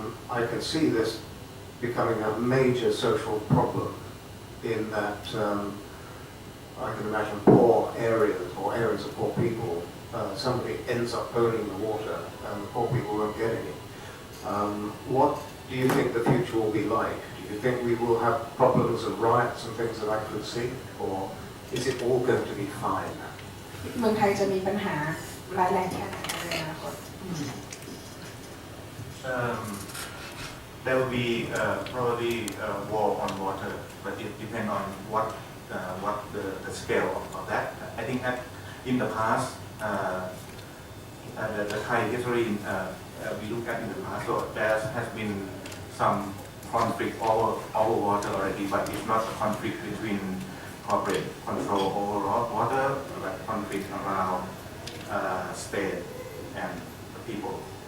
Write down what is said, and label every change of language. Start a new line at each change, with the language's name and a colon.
English: I can see this becoming a major social problem in that I can imagine poor areas or areas of poor people, somebody ends up owning the water and the poor people won't get any. What do you think the future will be like? Do you think we will have problems and riots and things that I could see? Or is it all going to be fine?
Thai: เมืองไทยจะมีปัญหาร้ายแรงแค่ไหนในอนาคต
English: There will be probably war on water, but it depends on what the scale of that. I think in the past, the Thai history we look at in the past, so there has been some conflict over water already, but it's not a conflict between corporate control over water, but conflict around state and the people.